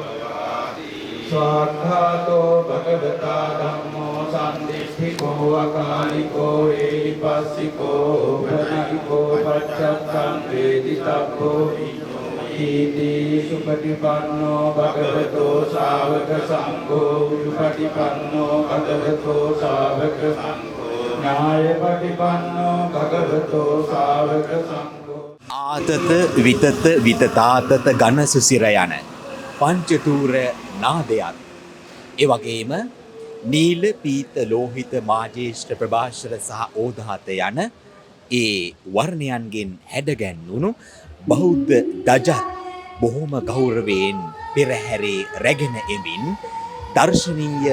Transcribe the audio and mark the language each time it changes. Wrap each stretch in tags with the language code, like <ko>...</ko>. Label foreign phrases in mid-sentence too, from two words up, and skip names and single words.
<pi>ස්වාක්ඛාතෝ භගවතා ධම්මෝ සම්දිස්ථිකෝ අකාලිකෝ ඒපස්සිකෝ ප්‍රණයිකෝ පච්චත්තං වේදිතබ්බෝ ඊති සුපටිපන්නෝ භගවතෝ ශාවක සංඝෝ සුපටිපන්නෝ භගවතෝ ශාවක සංඝෝ ඥායපටිපන්නෝ භගවතෝ ශාවක සංඝෝ</pi> <si>ආතත විතත විතතාතත ඝන සුසිර යන පංචතූර නාදයත් ඒ වගේම නීල පීත ලෝහිත මාජේෂ්ඨ ප්‍රභාෂර සහ ඕදාත යන ඒ වර්ණයන්ගෙන් හැඩගැන්වුණු බෞද්ධ දජත් බොහොම ගෞරවයෙන් පෙරහැරේ රැගෙන එමින් දර්ශනීය</si>